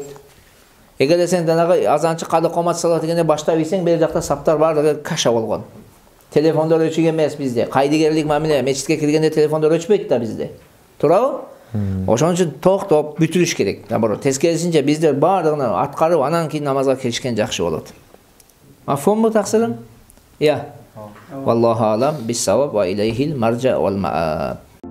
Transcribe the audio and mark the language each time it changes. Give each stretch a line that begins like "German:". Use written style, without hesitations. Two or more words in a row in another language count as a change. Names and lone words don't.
Kyrgyz: Эгерде сен данагы азанчы
Arabic: قد قامت الصلاة
Kyrgyz: дегенде баштап ийсең, бер жакта саптар баардыгы каша болгон. Телефондор өчүк эмес бизде. Кайдыгерлик мамиле, мечитке киргенде телефондор өчпөйт да бизде. Туурабы? Ошон үчүн токтоп бүтүрүш керек. Наоборот, тескерисинче биздер баардыгын аткарып, анан кийин намазга киришкен жакшы болот. Мафхумбу таксырым? Я.
Arabic: والله أعلم بالصواب وإليه المرجع والمآب.